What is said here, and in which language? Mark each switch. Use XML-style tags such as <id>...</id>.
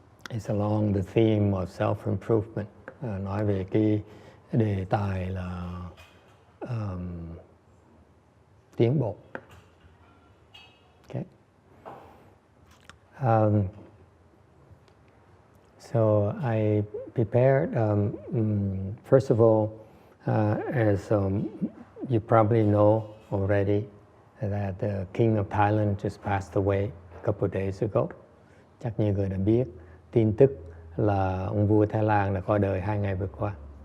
<en>It's along the theme of self-improvement.</en> <vi>Nói về cái đề tài là tiến bộ.</vi> <en>Okay. So I prepared, first of all, as you probably know already, that the King of Thailand just passed away a couple of days ago.</en> <vi>Chắc nhiều người đã biết tin tức là ông vua Thái Lan đã qua đời 2 ngày vừa qua.</vi>